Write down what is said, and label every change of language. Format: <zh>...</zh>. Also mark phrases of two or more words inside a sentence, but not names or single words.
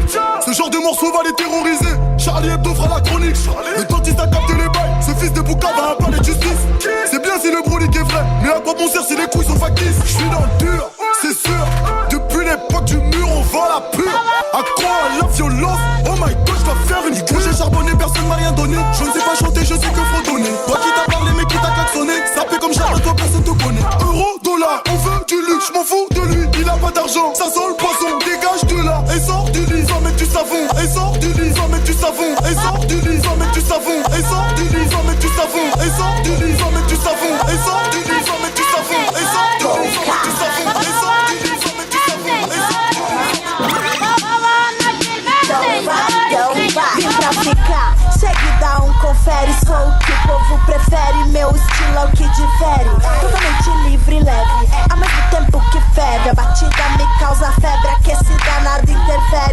<fr>Ce genre de morceau va les terroriser. Charlie Hebdo fera la chronique. Le dentiste a capté les bails. Ce fils de Bouka va un palais de justice. C'est bien si le brolique est vrai, mais à quoi bon sert si les couilles sont factices? Je suis dans le dur, c'est sûr. Depuis l'époque du mur, on vend la pure. À quoi la violence?</fr> <en>Oh my god,</en> <fr>je dois faire une couche. J'ai charbonné, personne m'a rien donné. Je ne sais pas chanter, je sais que fredonner. Toi qui t'as parlé, mais qui t'a klaxonné. Ça fait comme Charles, toi personne te connaît. Euro, dollar, on veut du luxe, je m'en fous de lui. Il a pas d'argent, ça sent le poisson. Dégage de là et sors du lit. Sans mettre du savon, et sors du lit. Sans mettre du savon, et sors du lit. Sans mettre du savon, et sors du lit. Sans mettre du savon, et sors du lit. Sans mettre du savon, et sors du lit. Sans mettre du savon, et sors du lit. Sans mettre du savon, et sors du lit. Sans mettre du savon, et sors du</fr> <pt>Vim pra ficar, segue, dá confere. Sou o que o povo prefere, meu estilo é o que difere. Totalmente livre e leve, ao mesmo tempo que ferve. A batida me causa febre, aquecida nada interfere.</pt>